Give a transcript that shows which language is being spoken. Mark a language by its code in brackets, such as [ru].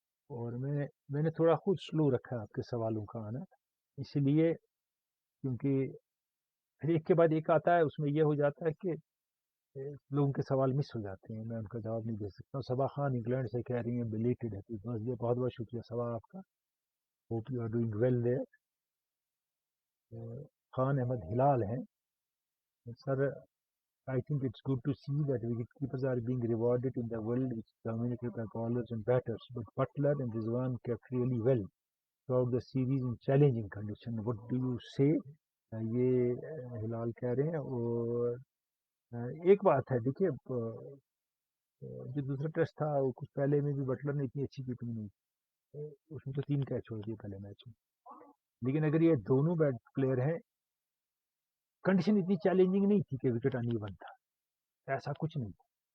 [ur] اور میں نے تھوڑا خود سلو رکھا ہے آپ کے سوالوں کا آنا، اسی لیے کیونکہ پھر ایک کے بعد ایک آتا ہے، اس میں یہ ہو جاتا ہے کہ لوگوں کے سوال مس ہو جاتے ہیں، میں ان کا جواب نہیں دے سکتا ہوں. صبا خان انگلینڈ سے کہہ رہی ہیں [en] belated happy birthday ڈے، [ur] بہت بہت شکریہ صبا آپ کا، [en] Hope you are doing well there. Khan Ahmad Hilal [ur] ہیں، سر [en] I think it's good to see that wicketkeepers are being rewarded in the world which is dominated by bowlers and batters, but Butler and Rizwan kept really well throughout the series in challenging condition. What do you say? [ur] یہ ہلال کہہ رہے ہیں. اور ایک بات ہے، دیکھیے جو دوسرا ٹیسٹ تھا وہ کچھ پہلے میں بھی بٹلر نے اتنی اچھی کیپنگ نہیں کی، اس میں تو 3 کیچ چھوڑ دیے پہلے میچ میں. لیکن اگر یہ دونوں بیٹ پلیئر ہیں، کنڈیشن اتنی چیلنجنگ نہیں تھی کہ وکٹ ان ایون تھا، ایسا کچھ نہیں تھا.